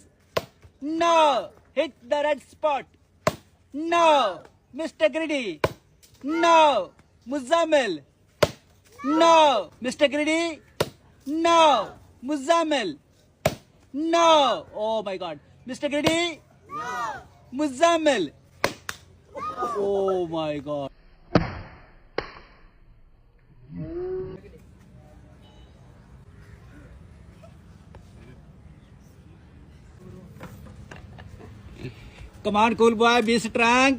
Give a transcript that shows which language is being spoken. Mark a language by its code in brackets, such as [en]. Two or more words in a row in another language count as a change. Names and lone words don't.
[en] No. Hit the red spot. No. Mr. Greedy. No. Muzammil. No. Mr. Greedy. No. Muzammil. No. Oh my God. Mr. Greedy. No. Muzammil. Oh my God. Come on, cool boy, be strong.